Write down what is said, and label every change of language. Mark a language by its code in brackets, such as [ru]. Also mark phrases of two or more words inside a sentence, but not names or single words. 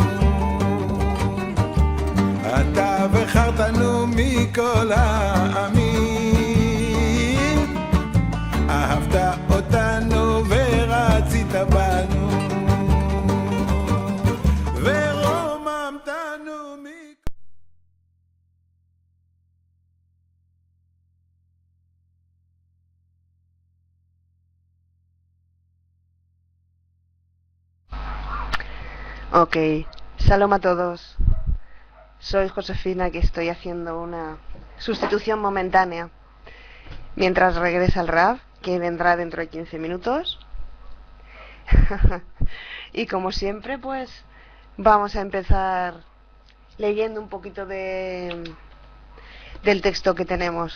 [he] אתה בחרתנו מכל העמים, אהבת אותנו ורצית בנו, ורוממתנו מכל... [es] Ok, shalom a todos. Soy Josefina, que estoy haciendo una sustitución momentánea mientras regresa el Rav, que vendrá dentro de 15 minutos. Y como siempre, pues vamos a empezar leyendo un poquito del texto que tenemos.